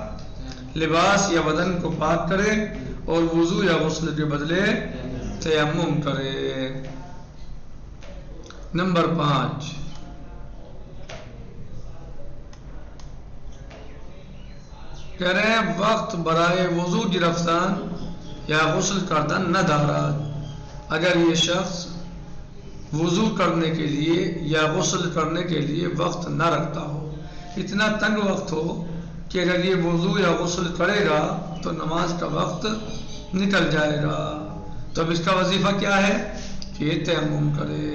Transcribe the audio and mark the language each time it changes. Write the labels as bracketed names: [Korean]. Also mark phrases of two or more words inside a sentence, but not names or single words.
[Urdu] لباس یا بدن کو پاک کرے اور وضو یا غسل کے بدلے تیمم کرے. نمبر 5، کہہ رہے ہیں [Persian] وقت برائے وضو گرفتن یا غسل کردن نہ دارد. [Urdu] اگر یہ شخص وضو کرنے کے لیے یا غسل کرنے کے لیے وقت نہ رکھتا ہو، اتنا تنگ وقت ہو کہ اگر یہ وضو یا غسل کرے گا تو نماز کا وقت نکل جائے گا، تو اب اس کا وظیفہ کیا ہے کہ یہ تیمم کرے.